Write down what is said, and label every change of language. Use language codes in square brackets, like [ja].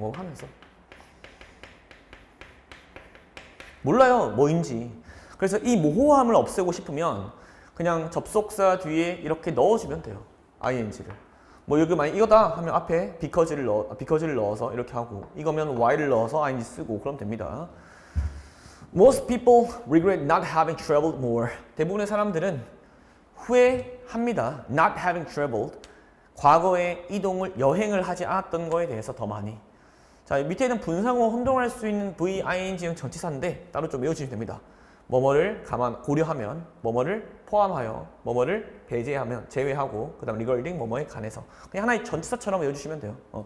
[ko] 뭐뭐 하면서 몰라요 뭐인지. 그래서 이 모호함을 없애고 싶으면 그냥 접속사 뒤에 이렇게 넣어주면 돼요. ing를 뭐 여기 만약 이거다 하면 앞에 because를 넣어서 이렇게 하고 이거면 why를 넣어서 ing 쓰고 그럼 됩니다. [en] Most people regret not having traveled more. [ko] 대부분의 사람들은 후회합니다. [en] Not having traveled. [ko] 과거에 여행을 하지 않았던 거에 대해서 더 많이. 자, 밑에 있는 분사구문 혼동할 수 있는 V, ing형 전치사인데 따로 좀 외워주시면 됩니다. 뭐뭐를 고려하면, 뭐뭐를 포함하여, 뭐뭐를 배제하면, 제외하고, 그 다음 regarding 뭐뭐에 관해서 그냥 하나의 전치사처럼 외워주시면 돼요.